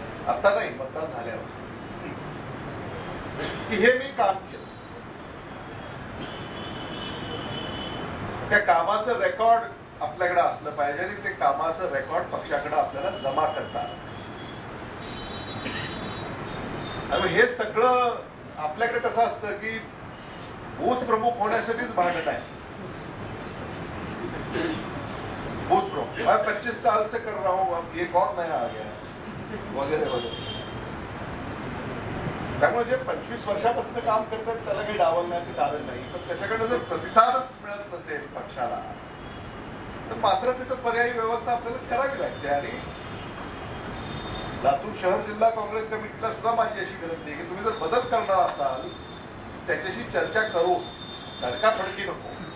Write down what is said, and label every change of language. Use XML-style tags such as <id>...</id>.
<mr>आता नाही, मतदान झाल्यावर की हे मी काम केलं, त्या कामाचं रेकॉर्ड आपल्याकडे असलं पाहिजे आणि ते कामाचं रेकॉर्ड पक्षाकडे आपल्याला जमा करता आलं. आणि हे सगळं आपल्याकडे कसं असतं की बूथ प्रमुख होण्यासाठीच भांडण आहे.</mr> <hi>बूथ प्रमुख मैं 25 साल से कर रहा हूं, अब ये कौन नया आ गया वगैरे वगैरे.</hi> <mr>त्यामुळे जे 25 वर्षापासून काम करतात त्याला काही डावलण्याचं कारण नाही. पण त्याच्याकडे जर प्रतिसादच मिळत नसेल पक्षाला तर मात्र तिथं पर्यायी व्यवस्था आपल्याला करावी लागते. आणि लातूर शहर जिल्हा काँग्रेस कमिटीला सुद्धा माझी अशी विनंती आहे की तुम्ही जर बदल करणार असाल त्याच्याशी चर्चा करू, तडकाफडकी नको.</mr>